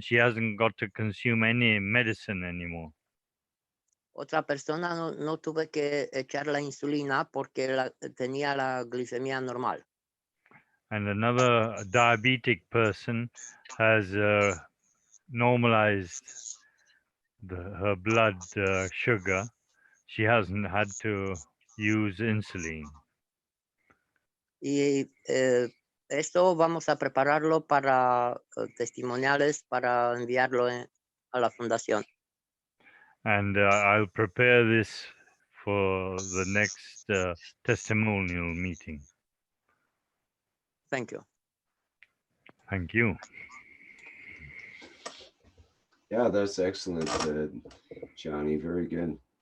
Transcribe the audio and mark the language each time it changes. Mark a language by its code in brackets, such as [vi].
[en] She hasn't got to consume any medicine anymore. [es] Otra persona no tuve que echar la insulina porque tenía la glicemia normal. [en] And another diabetic person has normalized her blood sugar. She hasn't had to use insulin. [es] Y esto vamos a prepararlo para testimoniales, para enviarlo a la fundación. [en] And I'll prepare this for the next testimonial meeting. Thank you. Thank you. Yeah, that's excellent, Johnny. Very good.